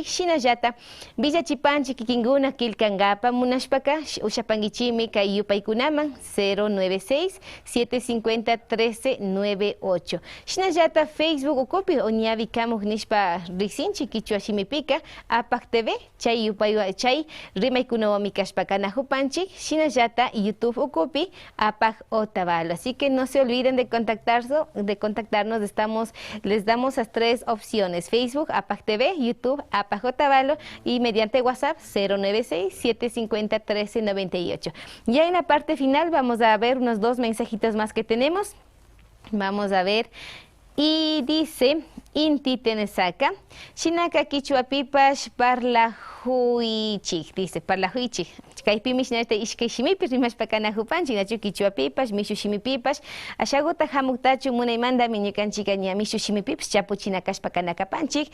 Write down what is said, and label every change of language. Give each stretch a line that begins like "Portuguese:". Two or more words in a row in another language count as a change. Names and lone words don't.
Quechua: Shinallata villachipanchik kikinguna kilkankapa munashpaka ushapankichimi kay yupaykunaman 096-750-1398. Shinallata Facebook ukupi oñavikamuj nishpa risinchik kichwa shimipika Apak TV chay yupaywa chay rimaykunawami kashpa kanajupanchik. Shinallata YouTube ukupi Apak Otavalo.
Spanish: Así que no se olviden de contactarnos. Les damos las 3 opciones: Facebook, Apak TV, YouTube, Apak Otavalo, y mediante WhatsApp 096-750-1398. Ya en la parte final vamos a ver unos 2 mensajitos más que tenemos. Vamos a ver. Y dice Inti Tenesaka,
Quechua: Shinaka Kichuapipash Parlahuichik,
Spanish: dice Parlahuichik.
Quechua: Kaypimish nata ishkay shimipi rimashpa kanajupanchik nachu Kichuapipash, Mishu Shimipipash, ashaguta hamuktachu munaymanda ñukanchika ña Mishu Shimipipash chapuchina kashpa kanakapanchik.